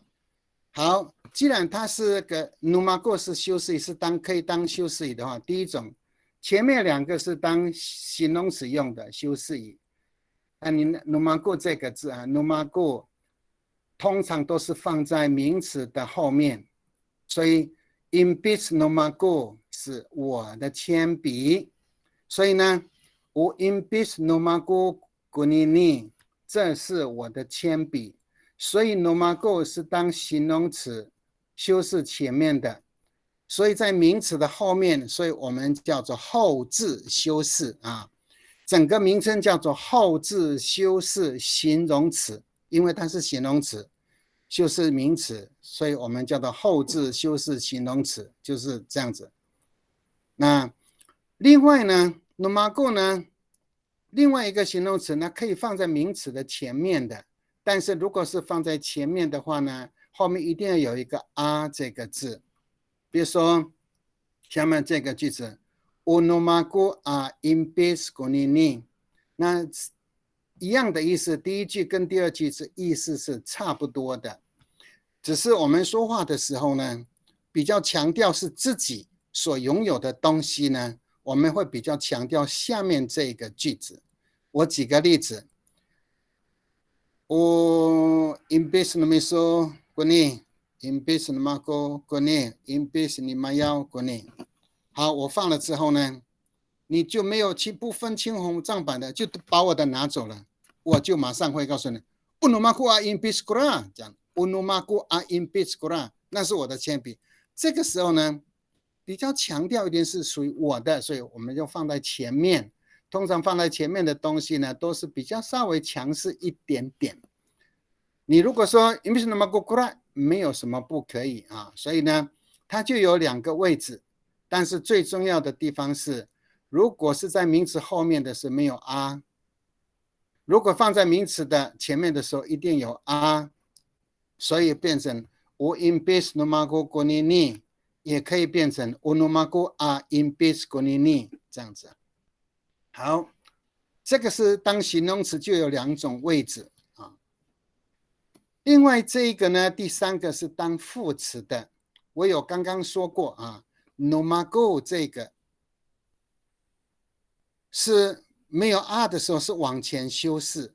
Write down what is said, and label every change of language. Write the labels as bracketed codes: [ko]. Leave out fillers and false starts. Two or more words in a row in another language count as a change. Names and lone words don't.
[zh] 好，既然它是个 numago 是修饰语，可以当修饰语的话，第一种，前面两个是当形容词用的修饰语。那你 numago 这个字numago 通常都是放在名词的后面，所以 [ami] imbis numago [zh] 是我的铅笔，所以呢，我 [ami] imbis numago gunini [zh] 这是我的铅笔，所以 numago 是当形容词修饰前面的，所以在名词的后面，所以我们叫做后置修饰啊。整个名称叫做后置修饰形容词，因为它是形容词。修饰名词，所以我们叫做后置修饰形容词，就是这样子。那另外呢 ，nomago 呢，另外一个形容词呢，可以放在名词的前面的，但是如果是放在前面的话呢，后面一定要有一个这个字。比如说下面这个句子 ， [ami] nomago imbis gunini， [zh] 那一样的意思，第一句跟第二句是意思是差不多的，只是我们说话的时候呢，比较强调是自己所拥有的东西呢，我们会比较强调下面这个句子。我举个例子， [ami] O imbes na miso kuni imbes na mako kuni imbes ni mayao kuni。 [zh] 好，我放了之后呢，你就没有去不分青红皂白的就把我的拿走了，我就马上会告诉你 [ami] unumaku a imbes kura [zh] 这样 [ami] unumaku a imbes kura [zh] 那是我的铅笔。这个时候呢，比较强调一点是属于我的，所以我们就放在前面。通常放在前面的东西呢，都是比较稍微强势一点点。你如果说 [ami] imbes na mako kura [zh] 没有什么不可以啊，所以呢，它就有2个位置。但是最重要的地方是，如果是在名词后面的是没有 r， 如果放在名词的前面的时候一定有 r， 所以变成 [ami] o imbes na mako konini， [zh] 也可以变成 [ami] unumaku a imbes konini [zh] 这样子。好，这个是当形容词就有2种位置啊。另外这一个呢，第3个是当副词的，我有刚刚说过啊 ，numaku 这个是没有 r 的时候是往前修饰。